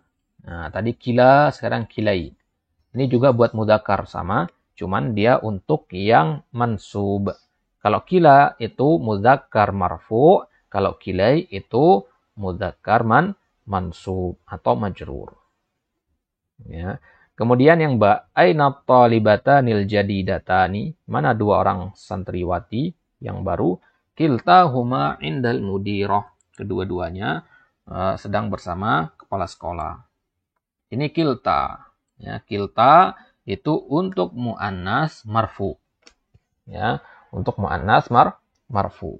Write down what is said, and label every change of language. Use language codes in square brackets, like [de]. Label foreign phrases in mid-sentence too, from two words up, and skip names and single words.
[id] Nah, tadi kila, sekarang kilai. Ini juga buat mudzakkar sama, cuman dia untuk yang mansub. Kalau kila itu [ar] مذكر مرفوع, [id] kalau kilai itu [ar] مذكر منصوب [id] atau majrur. Ya. Kemudian yang [ar] أين الطالبتان الجديدتان, [id] mana dua orang santriwati yang baru? [ar] كلتاهما عند المديرة. [id] Kedua-duanya sedang bersama kepala sekolah. Ini kilta. Ya, kilta itu untuk [ar] مؤنث مرفوع. [id] Ya, untuk [ar] مؤنث مرفوع.